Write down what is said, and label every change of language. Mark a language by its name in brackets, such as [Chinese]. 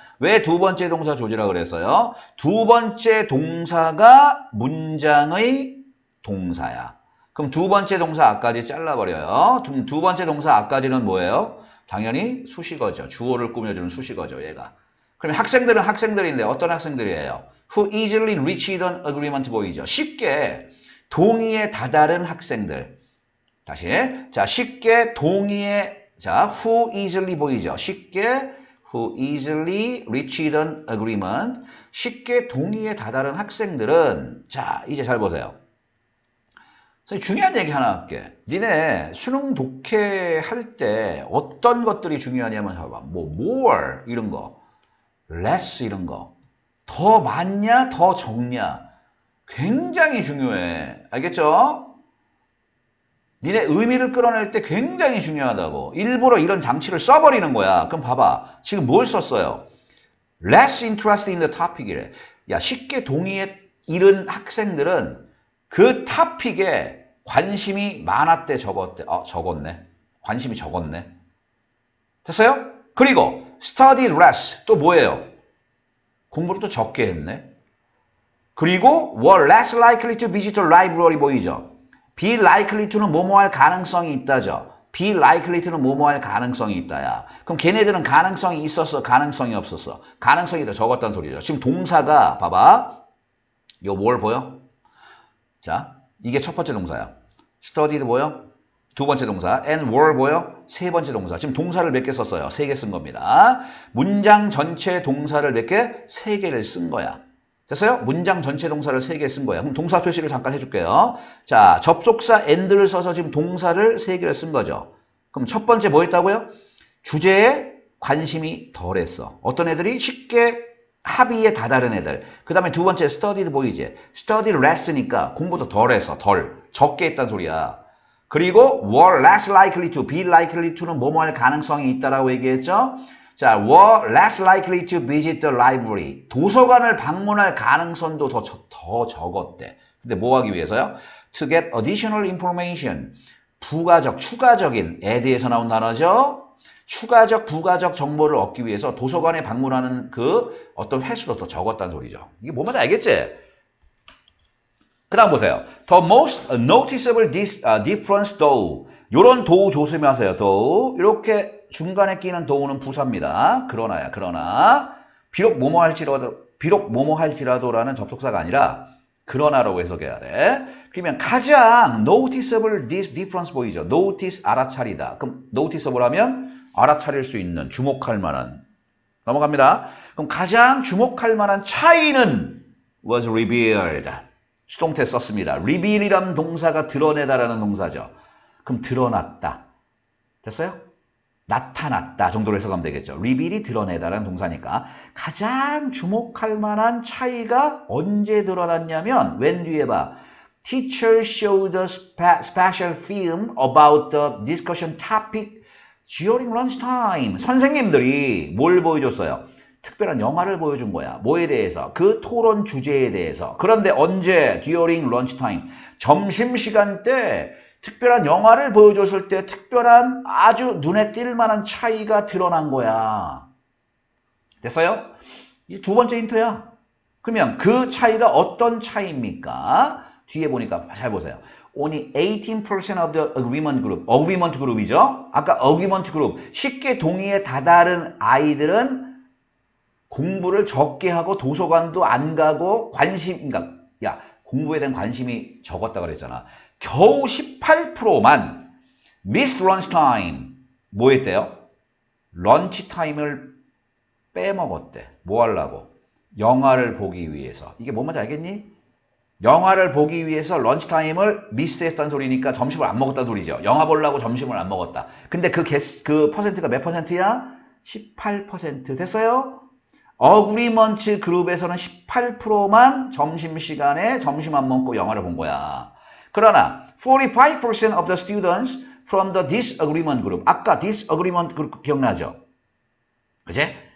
[Korean] 왜 두 번째 동사 조지라 그랬어요? 두 번째 동사가 문장의 동사야. 그럼 두 번째 동사 앞까지 잘라버려요. 두 번째 동사 앞까지는 뭐예요? 당연히 수식어죠. 주어를 꾸며주는 수식어죠, 얘가. 그럼 학생들은 학생들인데 어떤 학생들이에요? [English] Who easily reached an agreement [Korean] 보이죠? 쉽게 동의에 다다른 학생들. 다시. 자, 쉽게 동의에, 자, [English] who easily [Korean] 보이죠? 쉽게, [English] who easily reached an agreement. [Korean] 쉽게 동의에 다다른 학생들은, 자, 이제 잘 보세요. 중요한 얘기 하나 할게. 니네 수능 독해할 때 어떤 것들이 중요하냐면, 봐봐. 뭐, more, 이런 거. less, 이런 거. 더 많냐, 더 적냐. 굉장히 중요해. 알겠죠? 니네 의미를 끌어낼 때 굉장히 중요하다고. 일부러 이런 장치를 써버리는 거야. 그럼 봐봐. 지금 뭘 썼어요? [English] less interested in the topic이래. [Korean] 야, 쉽게 동의에 이른 학생들은 그 토픽에 관심이 많았대, 적었대. 적었네. 관심이 적었네. 됐어요? 그리고 [English] studied less. [Korean] 또 뭐예요? 공부를 또 적게 했네. 그리고 [English] were less likely to visit a library [Korean] 보이죠? [English] be likely to [Korean] 는 뭐뭐 할 가능성이 있다죠. be likely to는 뭐뭐 할 가능성이 있다야. 그럼 걔네들은 가능성이 있었어? 가능성이 없었어? 가능성이 더 적었다는 소리죠. 지금 동사가 봐봐. 요 뭘 보여? 자, 이게 첫 번째 동사야. studied 보여? 두 번째 동사. and were 보여? 세 번째 동사. 지금 동사를 몇 개 썼어요? 3개 쓴 겁니다. 문장 전체 동사를 몇 개? 3개를 쓴 거야. 됐어요? 문장 전체 동사를 3개 쓴 거야. 그럼 동사 표시를 잠깐 해줄게요. 자, 접속사 and를 써서 지금 동사를 3개를 쓴 거죠. 그럼 첫 번째 뭐 했다고요? 주제에 관심이 덜했어. 어떤 애들이 쉽게 합의에 다다른 애들. 그 다음에 두 번째 studied 보이지? [English] studied less [Korean] 니까 공부도 덜 해서 적게 했단 소리야. 그리고 [English] were less likely to, be likely to [Korean] 는 뭐뭐 할 가능성이 있다라고 얘기했죠? 자, [English] were less likely to visit the library. [Korean] 도서관을 방문할 가능성도 더 적었대. 근데 뭐 하기 위해서요? [English] To get additional information. [Korean] 추가적인 에 대해서 나온 단어죠? 부가적 정보를 얻기 위해서 도서관에 방문하는 그 어떤 횟수도 더 적었다는 소리죠. 이게 뭔 말인지 알겠지? 그 다음 보세요. [English] The most noticeable difference though. [Korean] 요런 though 조심하세요. [English] though. [Korean] 이렇게 중간에 끼는 though는 부사입니다. 그러나 비록 뭐뭐 할지라도라는 접속사가 아니라 그러나라고 해석해야 돼. 그러면 가장 [English] noticeable difference [Korean] 보이죠? notice 알아차리다. 그럼 noticeable 하면 알아차릴 수 있는, 주목할 만한. 넘어갑니다. 그럼 가장 주목할 만한 차이는 [English] was revealed. [Korean] 수동태 썼습니다. reveal이라는 동사가 드러내다라는 동사죠. 그럼 드러났다. 됐어요? 나타났다 정도로 해석하면 되겠죠. reveal이 드러내다라는 동사니까 가장 주목할 만한 차이가 언제 드러났냐면 when 뒤에 봐. [English] Teacher showed a special film about the discussion topic during lunchtime. [Korean] 선생님들이 뭘 보여줬어요? 특별한 영화를 보여준 거야. 뭐에 대해서? 그 토론 주제에 대해서. 그런데 언제? [English] During lunchtime. [Korean] 점심시간 때 특별한 영화를 보여줬을 때 특별한 아주 눈에 띌 만한 차이가 드러난 거야. 됐어요? 이제 두 번째 힌트야. 그러면 그 차이가 어떤 차이입니까? 뒤에 보니까 잘 보세요. [English] Only 18% of the agreement group. agreement group이죠. [Korean] 아까 [English] agreement group. [Korean] 쉽게 동의에 다다른 아이들은 공부를 적게 하고 도서관도 안 가고 그러니까 공부에 대한 관심이 적었다 그랬잖아. 겨우 18%만 [English] miss lunch time. [Korean] 뭐 했대요? 런치 타임을 빼먹었대. 뭐 하려고? 영화를 보기 위해서. 이게 뭔 말인지 알겠니? 영화를 보기 위해서 런치타임을 미스했다는 소리니까 점심을 안 먹었다는 소리죠. 영화 보려고 점심을 안 먹었다. 근데 그 퍼센트가 몇 퍼센트야? 18% 됐어요? 어그리먼트 그룹에서는 18%만 점심시간에 점심 안 먹고 영화를 본 거야. [English] 그러나 45% of the students from the disagreement group. [Korean] 아까 disagreement group 기억나죠? 그치?